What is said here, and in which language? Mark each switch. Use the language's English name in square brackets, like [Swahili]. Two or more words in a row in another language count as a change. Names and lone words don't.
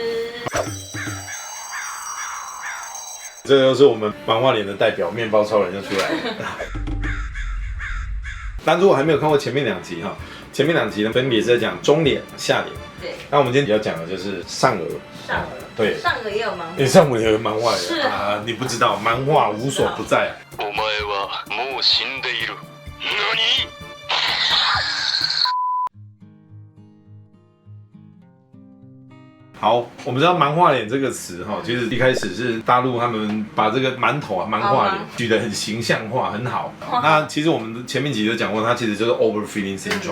[Chinese] 这就是我们盲化脸的代表，面包超人就出来了。但如果还没有看过前面2集哈，前面2集呢分别是在讲中脸、下脸。对。那我们今天要讲的就是上颚。上颚。对。上颚也有盲化。你上颚也有盲化脸。是啊。你不知道，盲化无所不在啊。 [Japanese] お前はもう死んでいる。何？ [Chinese] 好，我们知道盲化脸这个词哈，其实一开始是大陆他们把这个馒头啊盲化脸举得很形象化，很好。那其实我们前面几集都讲过，它其实就是 [English] overfilling syndrome。